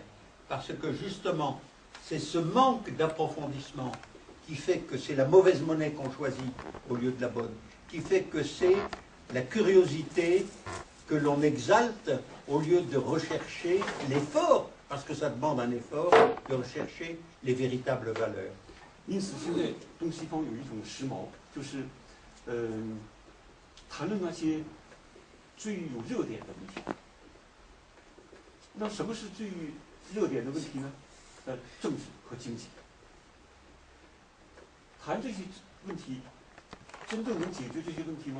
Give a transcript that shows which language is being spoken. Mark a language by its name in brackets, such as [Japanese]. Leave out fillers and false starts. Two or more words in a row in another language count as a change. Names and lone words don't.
[French] Parce que justement, c'est ce manque d'approfondissement qui fait que c'est la mauvaise monnaie qu'on choisit au lieu de la bonne, qui fait que c'est la curiosité que l'on exalte au lieu de rechercher l'effort, parce que ça demande un effort, de rechercher les véritables valeurs. [Chinese] 因此，现在东西方有一种时髦，就是谈论那些最有热点的问题。那什么是最热点的问题呢？政治和经济。谈这些问题，真正能解决这些问题吗？